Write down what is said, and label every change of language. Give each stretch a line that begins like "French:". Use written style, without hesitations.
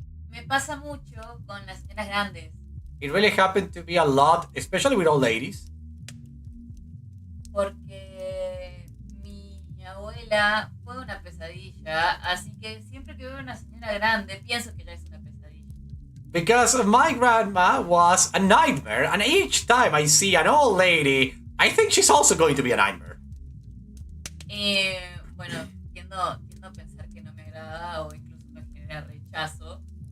Spanish: Me pasa mucho con las señoras grandes.
English: It really happened to be a lot, especially with old ladies.
Spanish: Porque mi abuela fue una pesadilla, así que siempre que veo una señora grande pienso que ya es una pesadilla.
English: Because my grandma was a nightmare, and each time I see an old lady, I think she's also going to be a nightmare.
Spanish: Bueno, tiendo a pensar que no me agrada o incluso me genera rechazo.